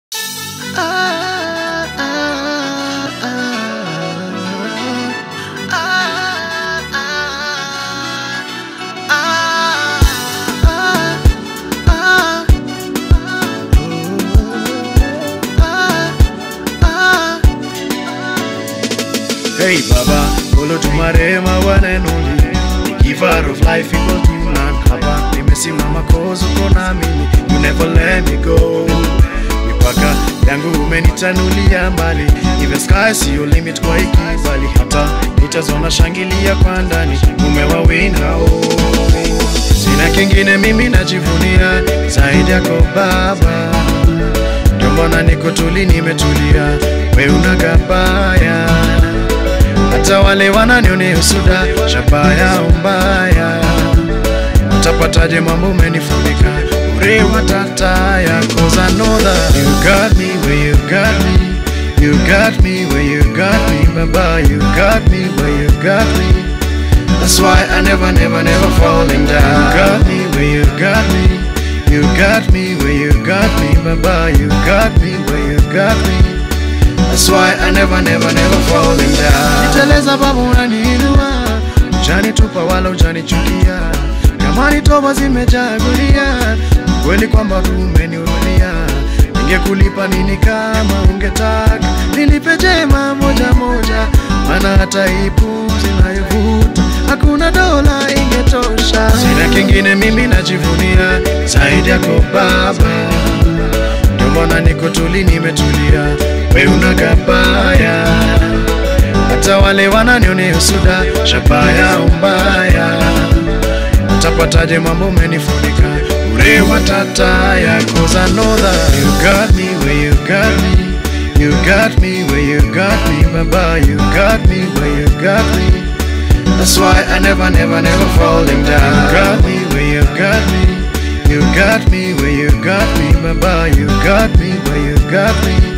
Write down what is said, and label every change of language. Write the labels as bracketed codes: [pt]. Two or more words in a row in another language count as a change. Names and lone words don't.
[en] Ah, ah, ah, ah, ah, ah, ah, ah, ah. Hey Baba, Olo Tumare ma one and only. The giver of life equal to none. [sw] Hapa nimesimama 'cause uko na mimi. [en] You never let me go. [sw] Mipaka yangu umenitanulia mbali. [en] Even sky [sw] si [en] your limit [sw] kwa hii kibali. Hata nitazona shangilia kwa ndani. Umewawinda, oh. Sina kingine mimi najivunia zaidi yako Baba. Ndio mbona niko tuli nimetulia. We una gabaya. Hata wale wananionea usuda, shabaya umbaya. Utapataje mambo umenifunika? Ure watataya, [en] 'cause I know that you got me where you got me. You got me where you got me, Baba. You got me where you got me. That's why I never, never, never falling down. You got me where you got me. You got me where you got me, Baba. You got me where you got me. That's why I never, never, never falling down. [sw] Niteleza Baba, unaniinua. Hujanitupa wala hujanichukia. Kama ni toba zimejaa gunia, kweli kwamba tu umenihurumia. Ningekulipa nini kama ungetaka? Nilipe jema moja moja, maana hata hii pumzi nayovuta, hakuna dola ingetosha. Sina kingine mimi najivunia zaidi yako Baba. Ndio mbona niko tuli nimetulia. We una gabaya. Hata wale wananionea usuda, shabaya umbaya. Utapataje mambo umenifunika? Ure watataya, [en] 'cause I know that you got me where you got me. You got me where you got me, Baba. You got me where you got me. That's why I never, never, never falling down. You got me where you got me. You got me where you got me, Baba. You got me where you got me.